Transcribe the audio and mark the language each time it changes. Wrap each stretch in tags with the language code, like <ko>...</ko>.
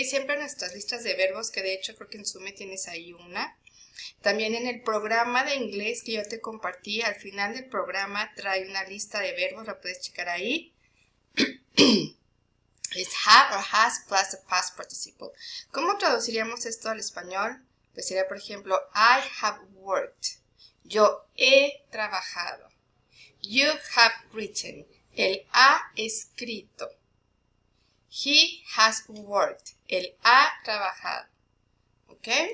<es>Siempre en nuestras listas de verbos, que de hecho creo que en Sume tienes ahí una. También en el programa de inglés que yo te compartí, al final del programa trae una lista de verbos, la puedes checar ahí.</es> <en>Es have or has plus the past participle.</en> <es>¿Cómo traduciríamos esto al español? Pues sería, por ejemplo,</es> <en>I have worked.</en> <es>Yo he trabajado.</es> <en>You have written.</en> <es>Él ha escrito.</es> <en>He has worked.</en> <es>Él ha trabajado. ¿Ok?</es>